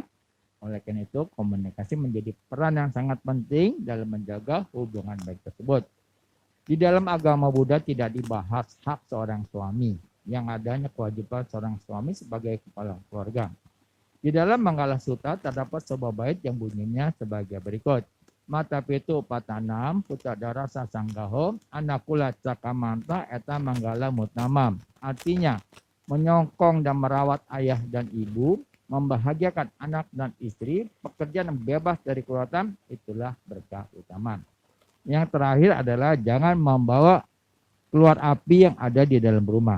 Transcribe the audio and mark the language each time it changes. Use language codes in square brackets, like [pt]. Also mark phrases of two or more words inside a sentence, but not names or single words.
[id] Oleh karena itu komunikasi menjadi peran yang sangat penting dalam menjaga hubungan baik tersebut. Di dalam agama Buddha tidak dibahas hak seorang suami, yang adanya kewajiban seorang suami sebagai kepala keluarga. Di dalam Manggala Sutta terdapat sebuah bait yang bunyinya sebagai berikut. [pi] Mata pitu patanam putadara sasanggaho anakula cakamanta eta manggala mutamam. [id] Artinya menyokong dan merawat ayah dan ibu, membahagiakan anak dan istri, pekerjaan yang bebas dari kerugian, itulah berkah utama. Yang terakhir adalah jangan membawa keluar api yang ada di dalam rumah.